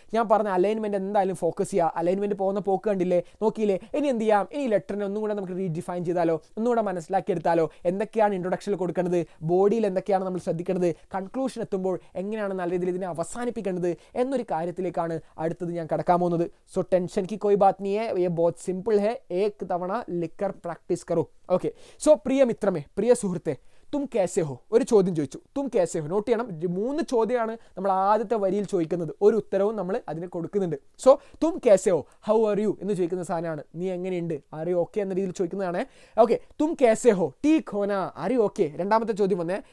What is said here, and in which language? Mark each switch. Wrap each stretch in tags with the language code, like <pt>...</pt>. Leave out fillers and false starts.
<ml>ഞാൻ പറഞ്ഞ അലൈൻമെൻറ്റ് എന്തായാലും ഫോക്കസ് ചെയ്യുക. അലൈൻമെൻറ്റ് പോകുന്ന പോക്ക് കണ്ടില്ലേ, നോക്കിയില്ലേ. ഇനി എന്ത് ചെയ്യാം, ഇനി ലെറ്ററിനെ ഒന്നും കൂടെ നമുക്ക് റീഡിഫൈൻ ചെയ്താലോ, ഒന്നുകൂടെ മനസ്സിലാക്കിയെടുത്താലോ. എന്തൊക്കെയാണ് ഇൻട്രൊഡക്ഷനിൽ കൊടുക്കേണ്ടത്, ബോഡിയിൽ എന്തൊക്കെയാണ് നമ്മൾ ശ്രദ്ധിക്കേണ്ടത്, കൺക്ലൂഷൻ എത്തുമ്പോൾ എങ്ങനെയാണ് നല്ല രീതിയിൽ ഇതിനെ അവസാനിപ്പിക്കേണ്ടത് എന്നൊരു കാര്യത്തിലേക്കാണ് അടുത്തത് ഞാൻ കടക്കാൻ പോകുന്നത്.</ml> <hi>സോ ടെൻഷൻ की कोई बात नहीं है, ये बहुत सिंपल है, एक തവണ लिखकर प्रैक्टिस करो.</hi> <ml>ഓക്കെ, സോ പ്രിയ മിത്രമേ, പ്രിയ സുഹൃത്തെ,</ml> <hi>തും കേസെ ഹോ,</hi> <ml>ഒരു ചോദ്യം ചോദിച്ചു. തും കേസെ ഹോ, നോട്ട് ചെയ്യണം. 3 ചോദ്യമാണ് നമ്മൾ ആദ്യത്തെ വരിയിൽ ചോദിക്കുന്നത്. ഒരു ഉത്തരവും നമ്മൾ അതിന് കൊടുക്കുന്നുണ്ട്. സോ</ml> <hi>തും കേസെ ഹോ,</hi> <en>how are you</en> <ml>എന്ന് ചോദിക്കുന്ന സാധനമാണ്. നീ എങ്ങനെയുണ്ട്,</ml> <en>are you okay</en> <ml>എന്ന രീതിയിൽ ചോദിക്കുന്നതാണ്. ഓക്കെ,</ml> <hi>തും കേസെ ഹോ, ടീക് ഹോന,</hi> <en>Are you okay.</en> <ml>രണ്ടാമത്തെ ചോദ്യം വന്നേ.</ml>